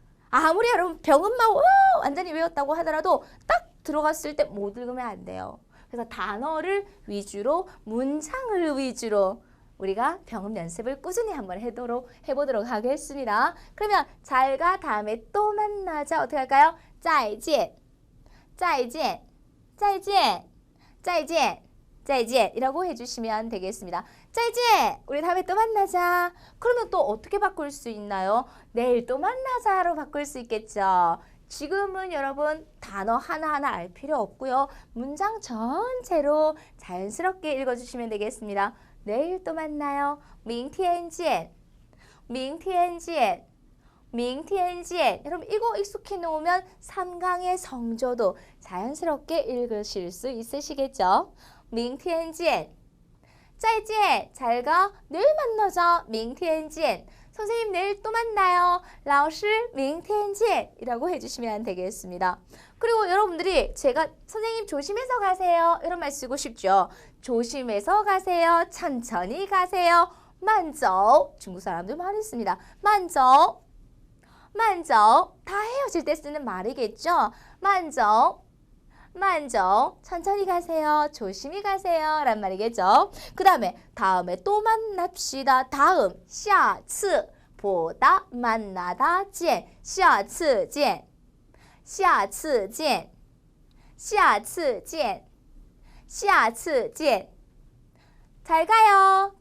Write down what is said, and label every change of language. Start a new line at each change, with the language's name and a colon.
Korean: 아무리 여러분 병음만 완전히 외웠다고 하더라도 딱 들어갔을 때 못 읽으면 안 돼요. 그래서 단어를 위주로 문장을 위주로 우리가 병음 연습을 꾸준히 한번 해보도록 하겠습니다. 그러면 잘가 다음에 또 만나자 어떻게 할까요?
Chinese: 再见再见再见再见再见
Korean: 이라고 해주시면 되겠습니다. 짜이지 우리 다음에 또 만나자. 그러면 또 어떻게 바꿀 수 있나요? 내일 또 만나자로 바꿀 수 있겠죠. 지금은 여러분 단어 하나하나 알 필요 없고요. 문장 전체로 자연스럽게 읽어주시면 되겠습니다. 내일 또 만나요.
Chinese: 明天见明天见明天见
Korean: 여러분 이거 익숙해 놓으면 3강의 성조도 자연스럽게 읽으실 수 있으시겠죠?
Chinese: 明天见再见
Korean: 잘 가. 내일 만나자.
Chinese: 明天见
Korean: 선생님 내일 또 만나요.
Chinese: 老师明天见
Korean: 이라고 해주시면 되겠습니다. 그리고 여러분들이 제가 선생님 조심해서 가세요 이런 말 쓰고 싶죠. 조심해서 가세요. 천천히 가세요.
Chinese: 慢走
Korean: 중국 사람들 많이 씁니다.
Chinese: 慢走 慢走
Korean: 다 헤어질 때 쓰는 말이겠죠.
Chinese: 慢走 慢走
Korean: 천천히 가세요. 조심히 가세요. 란 말이겠죠. 그 다음에 또 만납시다. 다음 下次 보다 만나다 见
Chinese: 下次见下次见下次见下次见
Korean: 잘 가요.